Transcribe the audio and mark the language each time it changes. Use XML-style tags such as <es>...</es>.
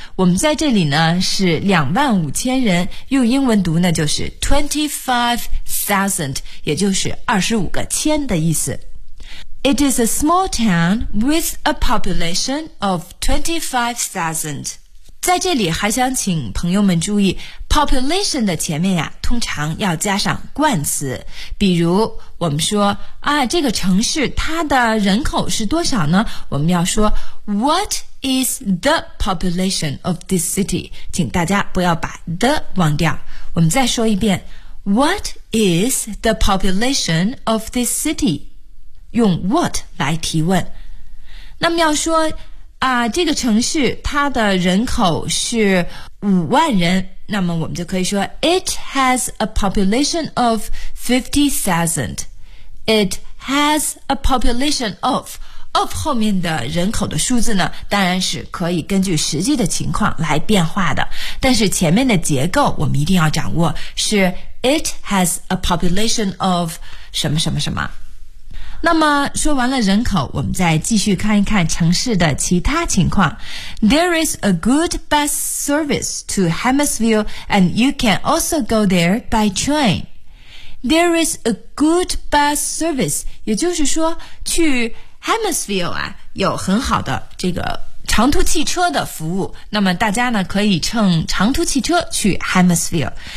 <zh>我们在这里呢是25,000人，用英文读呢就是 25,000， 也就是25,000的意思。</zh> <en>It is a small town with a population of 25,000.</en> <zh>在这里还想请朋友们注意， population 的前面呀，通常要加上冠词。比如我们说啊，这个城市它的人口是多少呢？我们要说</zh> <en>What is the population of this city?</en> <zh>请大家不要把 the 忘掉。我们再说一遍，</zh> <en>What is the population of this city?</en> <zh>用 what 来提问。那么要说啊，这个城市它的人口是50,000，那么我们就可以说</zh> <en>It has a population of 50,000. It has a population of.</en> <zh>Of 后面的人口的数字呢，当然是可以根据实际的情况来变化的。但是前面的结构我们一定要掌握，是</zh> <en>it has a population of</en> <zh>什么什么什么。那么说完了人口，我们再继续看一看城市的其他情况。</zh> <en>There is a good bus service to Hammersville and you can also go there by train. There is a good bus service,</en> <zh>也就是说去 Hammersville 啊，有很好的这个长途汽车的服务，那么大家呢可以乘长途汽车去 Hammersville.</zh>